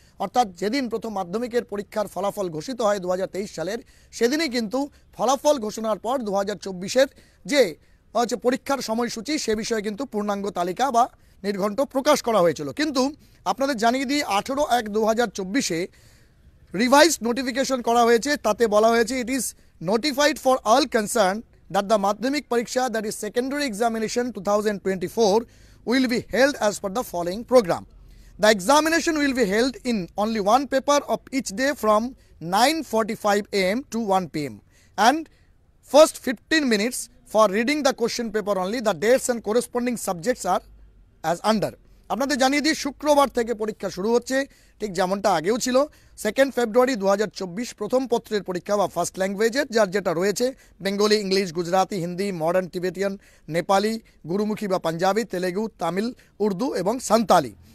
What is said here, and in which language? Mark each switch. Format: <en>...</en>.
<bn>অর্থাৎ যেদিন প্রথম মাধ্যমিকের পরীক্ষার ফলাফল ঘোষিত হয় 2023 সালের, সেদিনই কিন্তু ফলাফল ঘোষণার পর 2024-এর যে পরীক্ষার সময়সূচি সে বিষয়ে কিন্তু পূর্ণাঙ্গ তালিকা বা নির্ঘণ্ট প্রকাশ করা হয়েছিল। কিন্তু আপনাদের জানিয়ে দিই 18/1/2024-এ রিভাইজ নোটিফিকেশন করা হয়েছে। তাতে বলা হয়েছে,</bn> <en>It is notified for all concern that the Madhyamik Pariksha, that is secondary examination 2024, will be held as per the following program. The examination will be held in only one paper of each day from 9:45 am to 1 pm, and first 15 minutes for reading the question paper only. The dates and corresponding subjects are as under.</en> <bn>আপনাদের জানিয়ে দিই, শুক্রবার থেকে পরীক্ষা শুরু হচ্ছে, ঠিক যেমনটা আগেও ছিল। 2 ফেব্রুয়ারি 2024 প্রথম পত্রের পরীক্ষা বা ফার্স্ট ল্যাঙ্গুয়েজের যার যেটা রয়েছে Bengali, English, Gujarati, Hindi, modern Tibetan, Nepali, গুরুমুখী বা পাঞ্জাবি, তেলেগু, তামিল, উর্দু এবং সান্তালি।</bn>